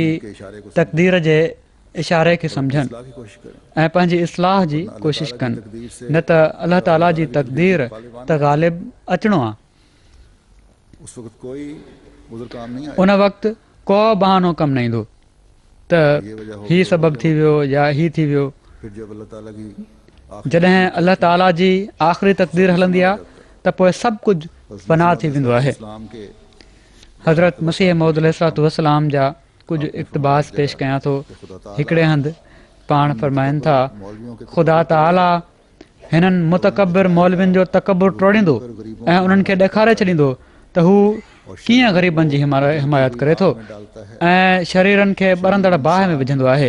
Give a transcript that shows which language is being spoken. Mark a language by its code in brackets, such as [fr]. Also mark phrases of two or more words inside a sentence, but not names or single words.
[hi] के इशारे को [sd] तक़दीर जे इशारे खे सम्झनि [hi] इस्लाह की कोशिश करें। [sd] ऐं पंहिंजी इस्लाह जी कोशिशि कनि, न त अलाह ताला जी तक़दीर त ग़ालिब अचिणो आहे, [hi] उस वक्त कोई उज़र काम नहीं आया। [sd] उन वक़्तु को बहानो कमु न ईंदो त हीउ सबबु थी वियो या हीउ थी वियो। [hi] फिर जब अल्लाह ताला की [sd] जॾहिं अलाह ताला जी आख़िरी तक़दीर हलंदी आहे त पोइ सभु कुझु फना थी वेंदो आहे। [hi] इस्लाम के [sd] हज़रत मसीह मौद अलैहिस्सलाम जा कुझु इक़्तिबास पेश कयां थो। हिकिड़े हंधि पाण फरमाइनि था ख़ुदा ताला हिननि मुतकबिर मौलवियुनि जो तकबुर टोड़ींदो ऐं उन्हनि खे ॾेखारे छॾींदो त हू कीअं ग़रीबनि जी हिमायत करे थो ऐं शरीरनि खे ॿरंदड़ बाहि में विझंदो आहे।